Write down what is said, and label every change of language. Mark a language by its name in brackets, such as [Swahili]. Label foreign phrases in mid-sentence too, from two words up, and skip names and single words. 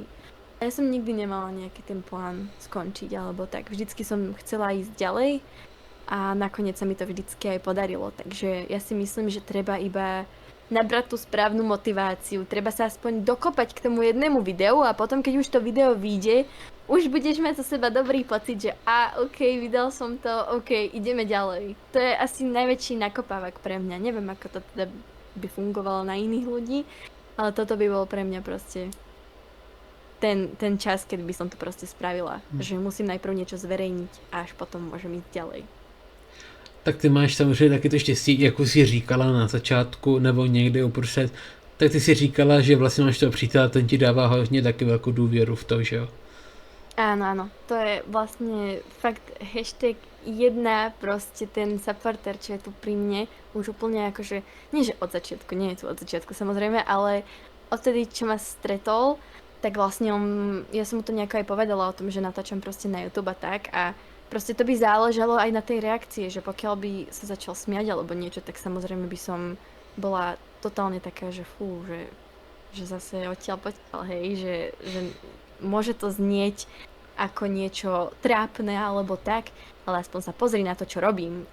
[Slovak] Ja som nikdy nemala nejaký ten plán skončiť alebo tak, vždycky som chcela ísť ďalej a nakoniec sa mi to vždycky aj podarilo, takže ja si myslím, že treba iba nabrať tú správnu motiváciu, treba sa aspoň dokopať k tomu jednému videu a potom, keď už to video vyjde, už budeš mať zo seba dobrý pocit, že OK, vydal som to, OK, ideme ďalej. To je asi najväčší nakopávak pre mňa, neviem, ako to teda by fungovalo na iných ľudí, ale toto by bol pre mňa proste ten čas, keď by som to proste spravila, že musím najprv niečo zverejniť a až potom môžem ísť ďalej. [Czech] Tak ty máš samozřejmě taky to štěstí, jako jsi říkala na začátku nebo někdy uprostřed, tak ty si říkala, že vlastně máš toho přítela, ten ti dává hodně taky velkou důvěru v to, že jo? [Slovak] Áno, to je vlastne fakt #1 proste ten supporter, čo je tu pri mne, už úplne akože, nie že od začiatku, nie je tu od začiatku samozrejme, ale odtedy, čo ma stretol, tak vlastne ja som mu to nejako aj povedala o tom, že natáčam proste na YouTube a tak a proste to by záležalo aj na tej reakcie, že pokiaľ by sa začal smiať alebo niečo, tak samozrejme by som bola totálne taká, že fú, že zase odtiaľ potiaľ, hej, že môže to znieť ako niečo trápne alebo tak, ale aspoň sa pozri na to, čo robím.